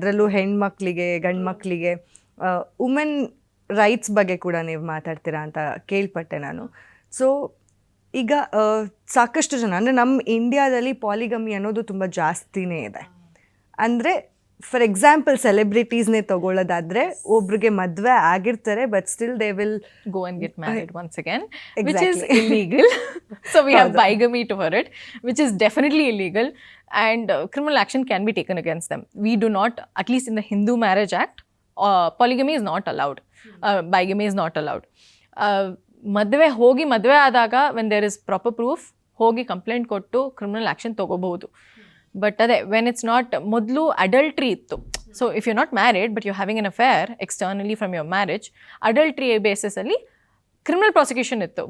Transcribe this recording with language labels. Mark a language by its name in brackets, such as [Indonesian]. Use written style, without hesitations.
[Kannada] ಅದರಲ್ಲೂ ಹೆಣ್ಮಕ್ಳಿಗೆ, ಗಂಡು ಮಕ್ಕಳಿಗೆ. ವುಮೆನ್ ರೈಟ್ಸ್ ಬಗ್ಗೆ ಕೂಡ ನೀವು ಮಾತಾಡ್ತೀರಾ ಅಂತ ಕೇಳ್ಪಟ್ಟೆ ನಾನು. ಸೊ ಈಗ ಸಾಕಷ್ಟು ಜನ, ಅಂದರೆ ನಮ್ಮ ಇಂಡಿಯಾದಲ್ಲಿ ಪಾಲಿಗಮಿ ಅನ್ನೋದು ತುಂಬ ಜಾಸ್ತಿನೇ ಇದೆ. ಅಂದರೆ [English] for example [Kannada] ಸೆಲೆಬ್ರಿಟೀಸ್ನೇ ತಗೊಳ್ಳೋದಾದ್ರೆ, ಒಬ್ರಿಗೆ ಮದುವೆ ಆಗಿರ್ತಾರೆ, [English] But still they will go and get married once again, which is illegal. So we have bigamy to for it, which is definitely illegal, and criminal action can be taken against them. We do not, at least in the Hindu Marriage Act, polygamy is not allowed. Bigamy is not allowed. [Kannada] ಮದುವೆ ಆದಾಗ [English] when there is proper proof, [Kannada] ಹೋಗಿ complaint ಕೊಟ್ಟು criminal action ತೊಗೋಬಹುದು. [English] but ಅದೇ when it's not, [Kannada] ಮೊದಲು adultery ಇತ್ತು. [English] so if you not married but you having an affair externally from your marriage, [Kannada] adultery ಬೇಸಿಸಲ್ಲಿ criminal prosecution ಇತ್ತು.